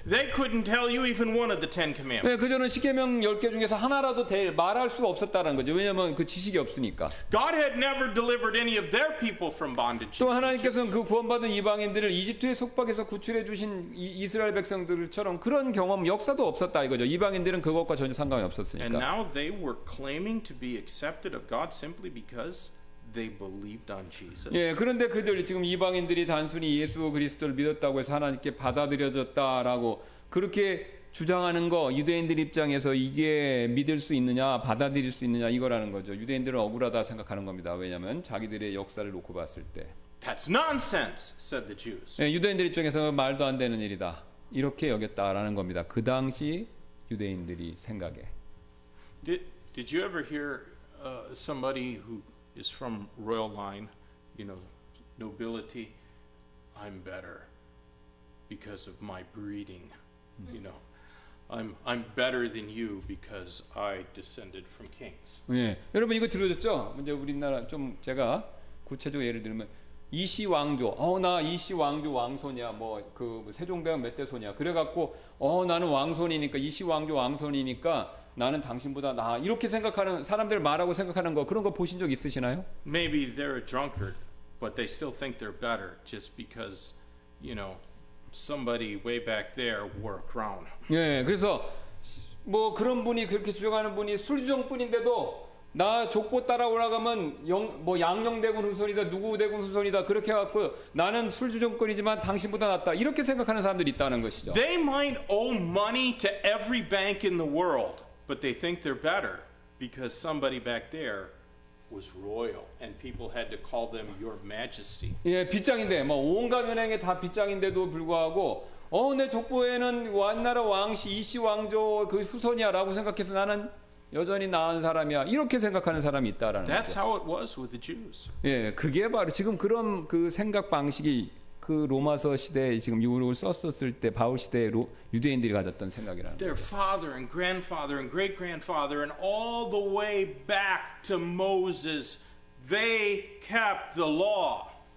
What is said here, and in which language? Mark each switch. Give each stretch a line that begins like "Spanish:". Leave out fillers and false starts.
English: They couldn't tell you even one of the Ten Commandments.
Korean: 네, 그저는 십계명 10개 중에서 하나라도 말할 수가 없었다는 거죠. 왜냐하면 그 지식이 없으니까.
English: God had never delivered any of their people from bondage.
Korean: 또 하나님께서는 그 구원받은 이방인들을 이집트의 속박에서 구출해 주신 이스라엘 백성들처럼 그런 경험 역사도 없었다 이거죠. 이방인들은 그것과 전혀 상관이
English: And
Korean: 없었으니까.
English: now they were claiming to be accepted of God simply because they believed on Jesus.
Korean: 예, 그런데 그들 지금 이방인들이 단순히 예수 그리스도를 믿었다고 해서 하나님께 받아들여졌다라고 그렇게 주장하는 거 유대인들 입장에서 이게 믿을 수 있느냐 받아들일 수 있느냐 이거라는 거죠. 유대인들은 억울하다 생각하는 겁니다. 왜냐하면 자기들의 역사를 놓고 봤을 때
English: That's nonsense, said the Jews.
Korean: 예, 유대인들 입장에서 말도 안 되는 일이다 이렇게 여겼다라는 겁니다. 그 당시 유대인들이 생각에.
English: Did you ever hear somebody who is from royal line, you know, nobility? I'm better because of my breeding. You know, I'm better than you because I descended from kings.
Korean: 예, 여러분 이거 들으셨죠? 이제 우리나라 좀 제가 구체적으로 예를 들면 이씨 왕조, 나 이씨 왕조 왕손이야, 뭐 그 세종대왕 몇 대 손이야. 그래갖고 나는 왕손이니까 이씨 왕조 왕손이니까 나는 당신보다 나 이렇게 생각하는 사람들 말하고 생각하는 거 그런 거 보신 적 있으시나요?
English: Maybe they're a drunkard, but they still think they're better just because, you know, somebody way back there wore a crown.
Korean: 예, 그래서 뭐 그런 분이 그렇게 주장하는 분이 술주정뿐인데도 나 족보 따라 올라가면 뭐 양녕대군 후손이다 누구 대군 후손이다 그렇게 해갖고 나는 술주정권이지만 당신보다 낫다 이렇게 생각하는 사람들이 있다는 것이죠.
English: They might owe money to every bank in the world, but they think they're better because somebody back there was royal and people had to call them your majesty.
Korean: 예, 빚장인데 뭐 온갖 은행에 다 빚장인데도 불구하고 내 족보에는 완나라 왕씨 이씨 왕조 그 후손이야라고 생각해서 나는 여전히 나은 사람이야 이렇게 생각하는 사람이 있다라는
English: That's
Korean: 거죠.
English: how it was with the Jews.
Korean: 예, 그게 바로 지금 그런 그 생각 방식이 그 로마서 시대에 지금 이걸 썼었을 때 바울 시대에 유대인들이 가졌던 생각이라는 거예요.
English: Their father and grandfather and great grandfather and all the way back to Moses, they kept the law.